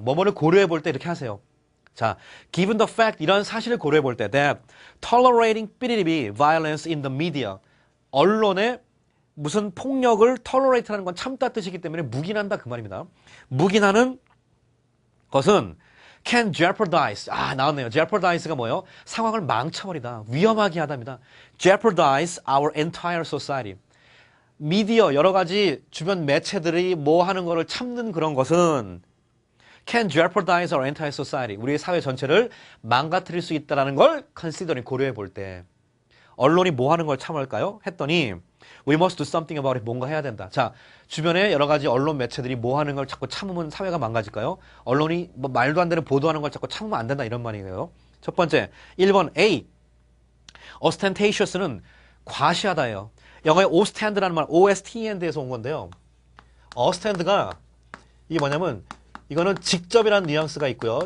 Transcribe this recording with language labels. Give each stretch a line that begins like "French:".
Korean: 뭐뭐를 고려해 볼 때 이렇게 하세요. 자,
English: given the fact
Korean: 이런 사실을 고려해 볼 때
English: that tolerating
Korean: 삐리리비
English: violence in the media
Korean: 언론에 무슨 폭력을 tolerate라는 건 참다 뜻이기 때문에 묵인한다 그 말입니다. 묵인하는 것은
English: can jeopardize.
Korean: 나왔네요. jeopardize가 뭐예요? 상황을 망쳐버리다. 위험하게 하다입니다.
English: jeopardize our entire society.
Korean: 미디어 여러 가지 주변 매체들이 뭐 하는 거를 참는 그런 것은
English: can jeopardize our entire society.
Korean: 우리의 사회 전체를 망가뜨릴 수 있다는 걸 considering 고려해 볼 때 언론이 뭐 하는 걸 참을까요? 했더니
English: we must do something about it.
Korean: 뭔가 해야 된다. 자, 주변에 여러 가지 언론 매체들이 뭐 하는 걸 자꾸 참으면 사회가 망가질까요? 언론이 뭐 말도 안 되는 보도하는 걸 자꾸 참으면 안 된다 이런 말이에요. 첫 번째 1번 A ostentatious는 과시하다예요. 영어의 ostend라는 말 OSTEND에서 온 건데요. ostend가 이게 뭐냐면 이거는 직접이라는 뉘앙스가 있고요.